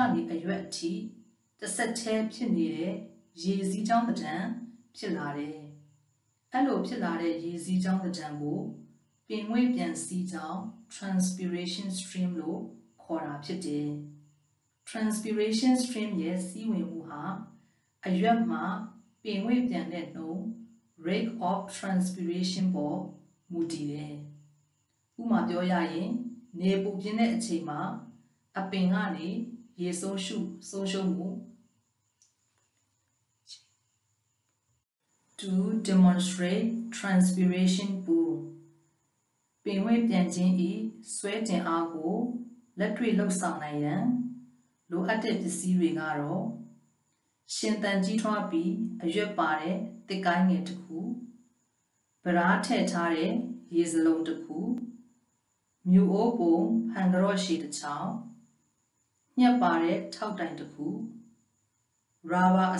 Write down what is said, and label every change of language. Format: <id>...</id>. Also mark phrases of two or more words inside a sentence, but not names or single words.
<my>ကနေအရွက်အထိတစ်ဆက်တည်းဖြစ်နေတဲ့ရေစီးကြောင်းသဏ္ဍာန်ဖြစ်လာတယ်။အဲ့ လိုဖြစ်လာတဲ့ရေစီးကြောင်းသဏ္ဍာန်ကိုပင်ငွေ့ပြန်စီးကြောင်း</my> <en>transpiration stream</en> <my>လို့ခေါ်တာဖြစ်တယ်။</my> <en>transpiration stream</en> <my>ရဲ့စီးဝင်မှုဟာအရွက်မှာပင်ငွေ့ပြန်တဲ့နှုန်း</my> <en>rate of transpiration</en> <my>ပေါ်မူတည်တယ်။ဥပမာပြောရရင်နေပူပြင်းတဲ့အချိန်မှာအပင်ကနေရေဆုံးရှုံးမှု</my> <en>to demonstrate transpiration pool</en> <my>ပင်ငွေ့ပြန်ခြင်းဤဆွဲတင်အားကိုလက်တွေ့လှုပ်ဆောင်နိုင်ရန်လိုအပ်တဲ့ပစ္စည်းတွေကတော့ ရှင်သန်ကြီးထွားပြီးအရွက်ပါတဲ့တစ်ကိုင်းငယ်တစ်ခုဗရာထည့်ထားတဲ့ရေစလုံးတစ်ခုမြူအိုးပုံဟန်ကြော့ရှည်တစ်ချောင်းညက်ပါတဲ့ထောက်တိုင်တစ်ခုရာဘာအ</my>